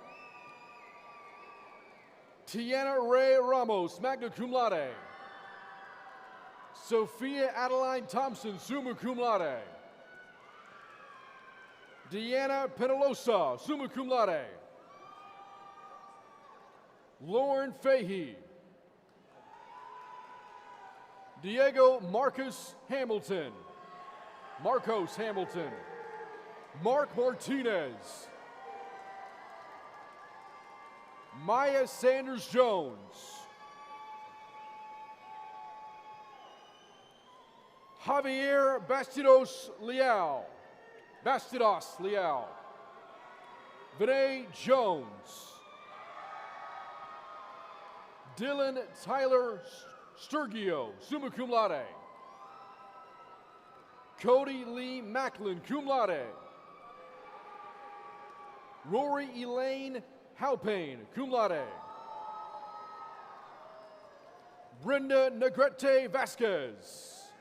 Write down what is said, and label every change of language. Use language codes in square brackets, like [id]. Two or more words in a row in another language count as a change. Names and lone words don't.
[en] Tiana Ray Ramos, [la] magna cum laude. [en] Sophia Adeline Thompson, [la] summa cum laude. [en] Deanna Penalosa, [la] summa cum laude. [en] Lauren Fahey. Diego Marcos Hamilton. Mark Martinez. Maya Sanders Jones. Javier Bastidos Leal. Vinay Jones. Dylan Tyler Sturgio, [la] summa cum laude. [en] Cody Lee Macklin, [la] cum laude. [en] Rory Elaine Halpane, [la] cum laude. [en] Brenda Negrete Vasquez.